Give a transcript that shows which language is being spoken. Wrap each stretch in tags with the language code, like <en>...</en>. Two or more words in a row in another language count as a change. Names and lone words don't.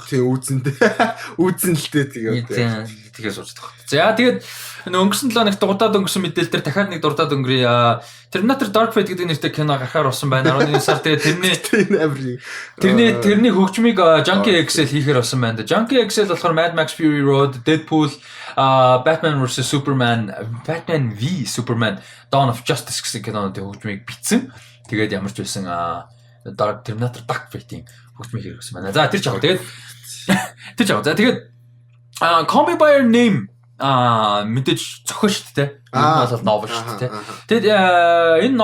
<mn>Тийм үзэн л дээ тэгээд суучдаг. За тэгээд өнгөрсөн 7 хоногт дурдаад өнгөрсөн мэдээлэл дээр дахиад нэг дурдаад өнгөрье. Terminator Dark Fate гэдэг нэртэй кино гарахаар болсон байна. 11 сар тэгээд тэрний хөгжмийг Junkie XL хийхээр болсон байна. Junkie XL болохоор Mad Max Fury Road, Deadpool, Batman vs Superman, Batman v Superman, Dawn of Justice гэсэн киноны хөгжмийг бичсэн. Тэгээд ямар ч байсан Terminator Dark Fate-ийн хөгжмийг хийсэн байна. За тэр ч яг тэгээд за тэгээд Call Me by Your Name мэдээж зохио шүү дээ. Энэ бол новел шүү дээ.</mn>